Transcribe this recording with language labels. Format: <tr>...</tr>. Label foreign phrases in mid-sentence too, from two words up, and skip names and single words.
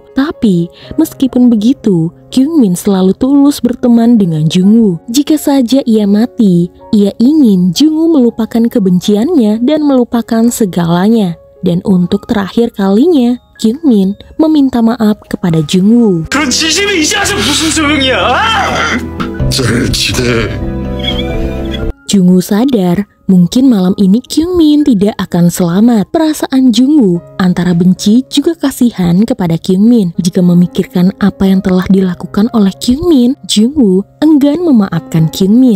<id>Tapi meskipun begitu, Kyungmin selalu tulus berteman dengan Jungwoo. Jika saja ia mati, ia ingin Jungwoo melupakan kebenciannya dan melupakan segalanya. Dan untuk terakhir kalinya, Kyungmin meminta maaf kepada Jungwoo.</id> <ko>그런 진심이 이제 와서 무슨 소용이야? 잘 지내.</ko> <id>Jungwoo sadar mungkin malam ini Kyungmin tidak akan selamat. Perasaan Jungwoo antara benci juga kasihan kepada Kyungmin. Jika memikirkan apa yang telah dilakukan oleh Kyungmin, Jungwoo enggan memaafkan Kyungmin.</id>